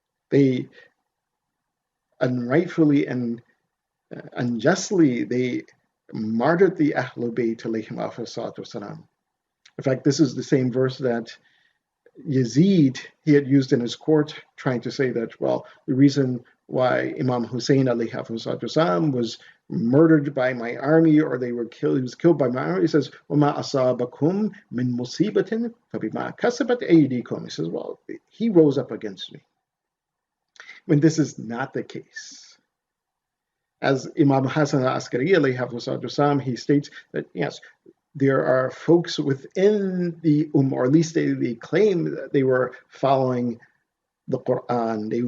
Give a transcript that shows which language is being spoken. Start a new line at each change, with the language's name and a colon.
English: They unrightfully and unjustly, they martyred the Ahlul Bayt alayhim. In fact, this is the same verse that Yazid, he had used in his court, trying to say that, well, the reason why Imam Hussein alayhi was murdered by my army, or they were killed, he was killed by my army. He says,
Arabic: وَمَا أَصَابَكُم مِّن مُصِيبَةٍ فَبِمَا كَسَبَتْ أَيْدِيكُم.
English: He says, well, he rose up against me. When this is not the case. As Imam Hasan Askari alayhi, he states that, yes, there are folks within the or at least they claim that they were following the Quran.